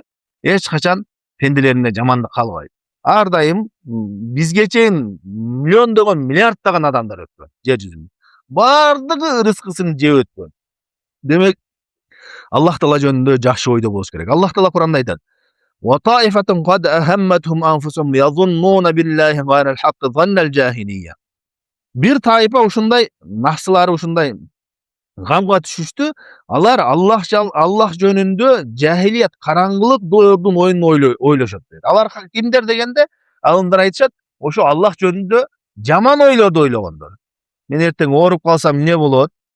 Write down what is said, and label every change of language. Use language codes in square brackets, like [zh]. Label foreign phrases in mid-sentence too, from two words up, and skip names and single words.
[ky] Эч качан пенделерине жамандык каалабайт. Ар дайым бизге чейин миллиондогон, миллиарддаган адамдар өткөн жер жүзүндө. Бардыгы рызкысын жеп өткөн. Демек, Аллах Таала жөнүндө жакшы ойдо болуш керек. Аллах Таала Кур'анда айтат: [ar] "وطائفة قد أهمتهم أنفسهم يظنون بالله غير الحق ظن الجاهلية." [ky] Бир тайпа ушундай нафсылары ушундай гамга түшүштү. Алар Аллах жөнүндө жахилият, караңгылык доордун оюн ойлошот дейт. Алар кимдер дегенде, алымдар айтышат, ошо Аллах жөнүндө жаман ойлорду ойлогондор. Мен эртең ооруп калсам эмне болот?